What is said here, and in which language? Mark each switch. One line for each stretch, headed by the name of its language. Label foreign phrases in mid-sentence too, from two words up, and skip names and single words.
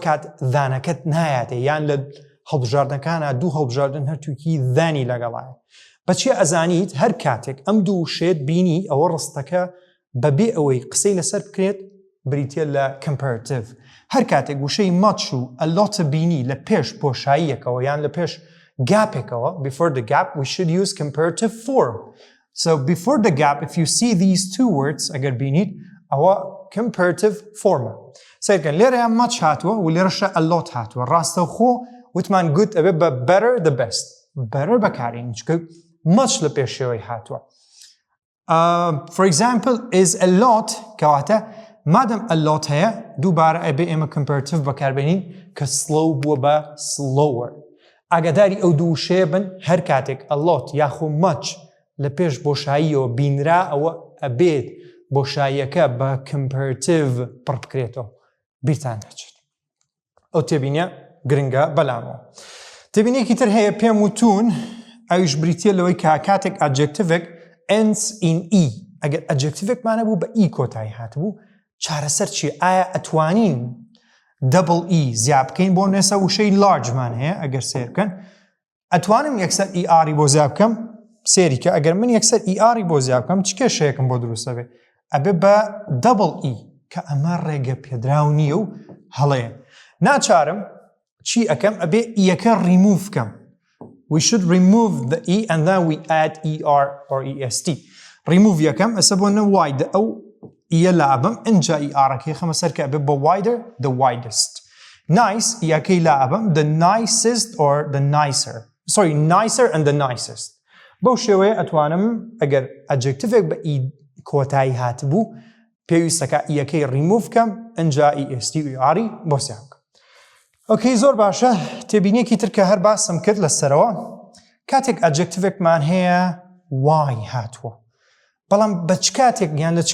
Central Kurdish: کات دانەکەت نایاتێ یان لە هەڵبژاردنەکانە دوو هەڵبژاردن هەرتووکی دانی لەگەڵایە بەچی ئەزانیت هەر کاتێک ئەم دوو شێت بینی ئەوە ڕستەکە بەبێ ئەوەی قسەی لەسەر بکرێت بریتە لە comparative هەر کاتێک وشەی مەچ و ئەلۆتە بینی لە پێش بۆشاییەکەوە یان لە پێش گاپێکەوە
English: before the gap we should use comparative form so before the gap if you see these two words
Central Kurdish: ئەگەر بینیت ئەوە
English: comparative form
Central Kurdish: سیرکەن لێرەیان مەچ هاتووە و لێرەشە ئەلۆت هاتووە ڕاستەوخۆ وتمان گوت ئەبێ بە
English: better the best better
Central Kurdish: بەکارین چکە مەچ لە پێشەوەی هاتووە
English: for example is a lot
Central Kurdish: کەواتە مادەم ئەلۆت هەیە دووبارە ئەبێ ئێمە comparative بەکاربێنین کە slow بووە بە slower ئاگاداری ئەو دوو شێ بن هەر کاتێک ئەلۆت یاخۆ مەچ لە پێش بۆشاییەوە بینرا ئەوە ئەبێت بۆشاییەکە بە comparative پڕ بکرێتەوە بیرتان نەچێت ئەو تێبینیە گرنگە بەلامەوە تێبینیەکی تر هەیە پێم وتون ئەویش بریتە لەوەی کە کاتێک
English: adjectivek ends in e
Central Kurdish: ئەگەر adjectivekمانە بوو بە e کۆتایی هاتبوو چارەسەر چی ئایا ئەتوانین
English: double e
Central Kurdish: زیاد بکەین بۆ نێسە وشەی largeمان هەیە ئەگەر سێر بکەن ئەتوانم یەکسەر er بۆ زیاد بکەم سێری کە ئەگەر من یەکسەر er بۆ زیاد بکەم چ کێشەیەکم بۆ دروستە بێ ئەبێ بە
English: double e
Central Kurdish: کە ئەمە ڕێگە پێدراو نییە و هەڵەیە ناچارم چی ئەەکەم ئەبێ ئیەکە remove بکەم
English: we should remove the e and then we add er or est
Central Kurdish: remove یەکەم ئەسە بۆ نە wide ئەو ئیە لابم ئەنجا ئیارەکەی خەمە سەر کە ئەبێ بە
English: wider the widest nice
Central Kurdish: یەکەی لابم
English: the nicest or the nicer sorry nicer and the nicest
Central Kurdish: بەو شێوەیە ئەتوانم ئەگەر
English: adjectivek بە e
Central Kurdish: کۆتایی هاتبوو پێویستەکە یەکەی remove کەم ئەنجا est و eri بۆ سیام بکەم ئۆکەی زۆر باشە تێبینیەکی تر کە هەر باسم کرد لەسەرەوە کاتێک adjectivekمان هەیە why هاتووە بەڵام بە چ کاتێک یان لە چ